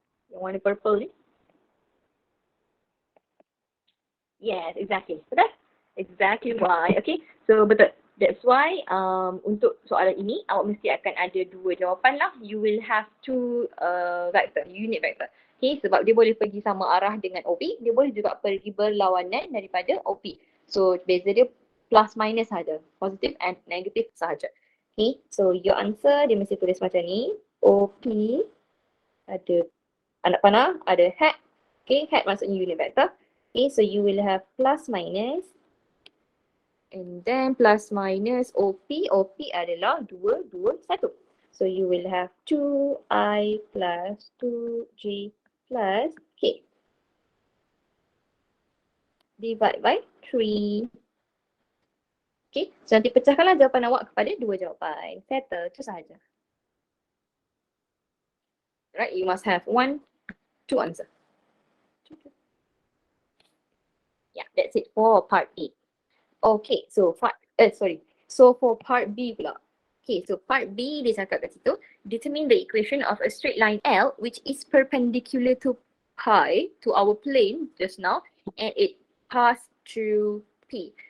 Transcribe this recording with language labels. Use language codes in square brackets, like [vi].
[ms] Yang warna purple ni? [en] Yes, exactly. [ms] Betul? [en] Exactly why. Okay, [ms] so betul. [en] That's why [ms] untuk soalan ini, awak mesti akan ada dua jawapan lah. [en] You will have two vector, unit vector. [ms] Okay, sebab dia boleh pergi sama arah dengan OP, dia boleh juga pergi berlawanan daripada OP. So, beza dia plus minus sahaja. [en] Positive and negative [ms] sahaja. Okay, so [en] your answer [ms] dia mesti tulis macam ni. OP ada anak panah, ada hat. Okay, hat maksudnya unit vector. [en] Okay, so you will have plus minus and then plus minus OP. [ms] OP adalah 2, 2, 1. [en] So you will have 2I plus 2J plus K. Divide by 3. [ms] Okay, so nanti pecahkanlah jawapan awak kepada dua jawapan. Settle, itu sahaja. [en] Right, you must have two answer. Yeah, that's it for part A. Okay, so for part B [ms] pula. [en] Okay, so part B [ms] dia cakap kat situ, [en] determine the equation of a straight line L which is perpendicular to pi, to our plane just now, and it pass through P.